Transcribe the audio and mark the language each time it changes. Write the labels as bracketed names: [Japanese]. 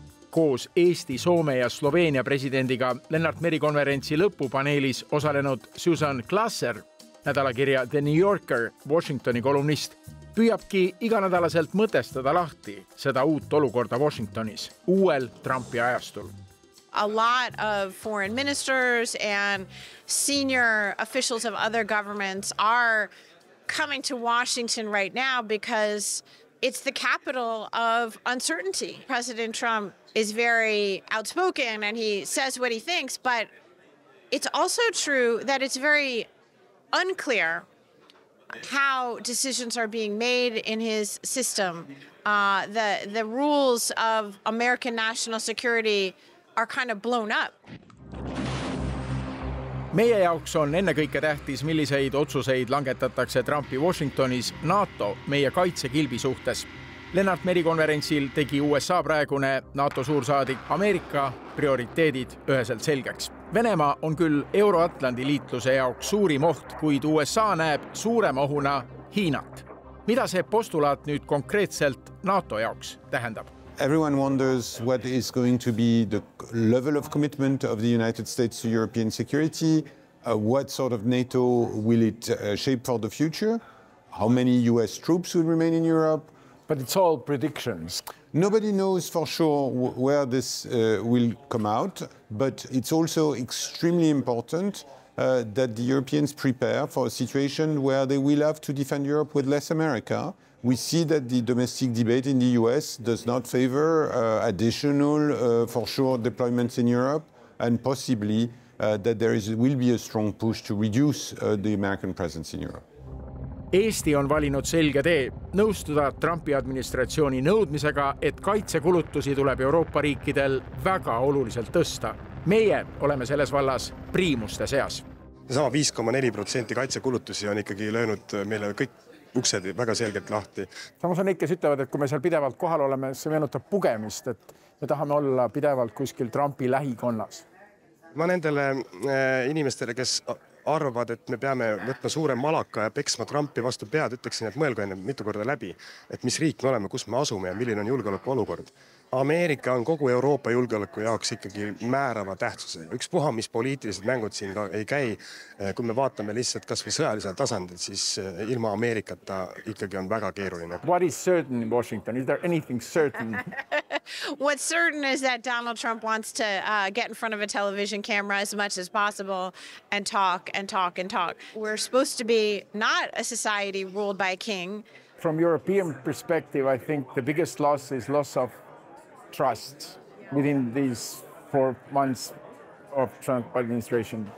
[Estonian] Koos Eesti, Soome ja Sloveenia presidendiga Lennart Meri konverentsi lõpupaneelis osalenud Susan Glasser, nädalakirja The New Yorker Washingtoni kolumnist, püüabki iganädalaselt mõtestada lahti seda uut olukorda Washingtonis, uuel Trumpi ajastul. [English] A lot of foreign ministers and senior officials of other governments are coming to Washington right now because it's the capital of uncertainty. President Trump is very outspoken and he says what he thinks, but it's also true that it's very unclear how decisions are being made in his system. The rules of American national security are kind of blown up. [Estonian] Meie jaoks on ennekõike tähtis, milliseid otsuseid langetatakse Trumpi Washingtonis NATO meie kaitsekilbi suhtes. Lennart Meri konverentsil tegi USA praegune NATO suursaadik Ameerika prioriteedid üheselt selgeks. Venemaa on küll Euro-Atlandi liitluse jaoks suurim oht, kuid USA näeb suurema ohuna Hiinat. Mida see postulaat nüüd konkreetselt NATO jaoks tähendab? [English] Everyone wonders what is going to be the level of commitment of the United States to European security, what sort of NATO will it shape for the future, how many US troops will remain in Europe. But it's all predictions. Nobody knows for sure where this will come out, but it's also extremely important that the Europeans prepare for a situation where they will have to defend Europe with less America. We see that the domestic debate in the US does not favor additional, for sure, deployments in Europe, and possibly that will be a strong push to reduce the American presence in Europe. [Estonian] Eesti on valinud selge tee nõustuda Trumpi administratsiooni nõudmisega, et kaitsekulutusi tuleb Euroopa riikidel väga oluliselt tõsta. Meie oleme selles vallas priimuste seas. Sama 5,4% kaitsekulutusi on ikkagi löönud meile kõik uksed väga selgelt lahti. Samas on neid, kes ütlevad, et kui me seal pidevalt kohal oleme, see meenutab pugemist, et me tahame olla pidevalt kuskil Trumpi lähikonnas. Ma nendele inimestele, kes arvavad, et me peame võtma suure malaka ja peksma Trumpi vastu pead, ütleksin, et mõelgu enne mitu korda läbi, et mis riik me oleme, kus me asume ja milline on julgeoleku olukord. Ameerika on kogu Euroopa julgeoleku jaoks ikkagi määrava tähtsuse. Ükspuha, mis poliitilised mängud siin ka ei käi. Kui me vaatame lihtsalt kas või sõjalisel tasandil, siis ilma Ameerikata ikkagi on väga keeruline. [English] What is certain in Washington? Is there anything certain? What's certain is that Donald Trump wants to get in front of a television camera as much as possible and talk and talk and talk. We're supposed to be not a society ruled by a king. From European perspective, I think the biggest loss is loss of trust within these 4 months of Trump administration.